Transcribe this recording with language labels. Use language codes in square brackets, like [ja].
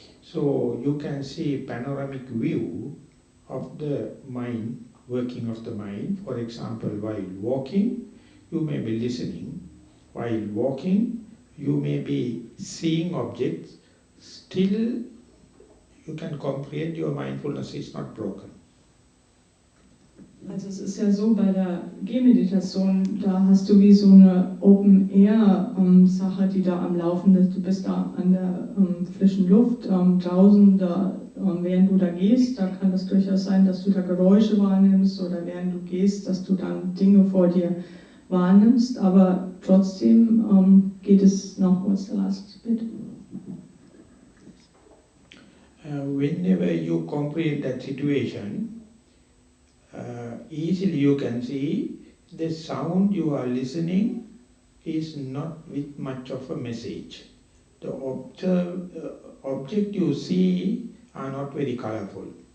[en] So you can see panoramic view of the mind, working of the mind. For example, while walking, you may be listening. While walking, you may be seeing objects. Still, you can comprehend your mindfulness is not broken. [de] Also es ist ja so, bei der Gehmeditation, da hast du wie so eine Open-Air-Sache, die da am Laufen ist. Du bist da an der frischen Luft, draußen, da, während du da gehst, da kann es durchaus sein, dass du da Geräusche wahrnimmst oder während du gehst, dass du dann Dinge vor dir wahrnimmst, aber trotzdem geht es noch, [en] what's the last bit? Whenever you comprehend that situation, easily you can see the sound you are listening is not with much of a message. The object you see are not very colorful.